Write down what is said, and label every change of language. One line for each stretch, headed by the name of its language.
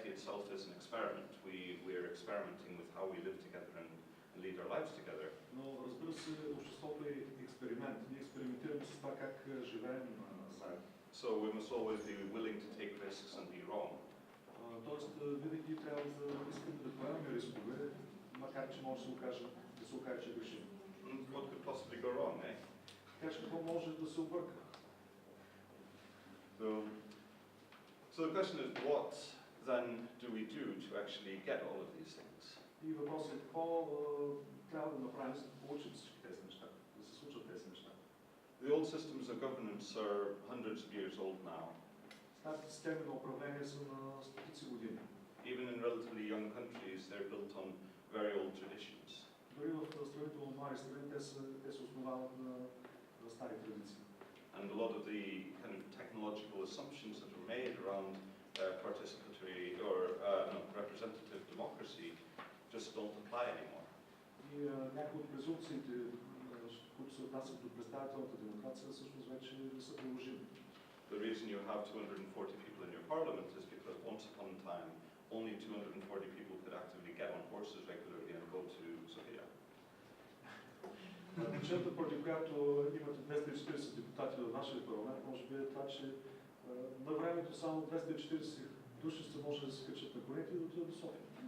English: society itself is an experiment. We're experimenting with how we live together and lead our lives together.
Bulgarian: Но разбира се, обществото е експеримент. Ние експериментираме с това как живеем заедно.
English: So we must always be willing to take risks and be wrong.
Bulgarian: Тоест, винаги трябва да искаме да поемаме рискове, макар че може да се окаже, че грешим.
English: What could possibly go wrong, eh?
Bulgarian: Така че какво може да се обърка?
English: So the question is, what then do we do to actually get all of these things?
Bulgarian: И въпросът е какво трябва да направим, за да получим всички тези неща, да се случат тези неща.
English: The old systems of governance are hundreds of years old now.
Bulgarian: Старите системи на управление са на стотици години.
English: Even in relatively young countries, they're built on very old traditions.
Bulgarian: Дори в сравнително млади страни те се основават на стари традиции.
English: And a lot of the kind of technological assumptions that are made around participatory or representative democracy just don't apply anymore.
Bulgarian: И някои от презумпциите, които се отнасят до представителната демокрация, всъщност вече не са приложими.
English: The reason you have 240 people in your parliament is because once upon a time, only 240 people could actively get on horses regularly and go to Sofia.
Bulgarian: Причината, поради която имате 240 депутати във вашия парламент, може би е това, че на времето само 240 души ще може да се качат на конете и да отидат до София.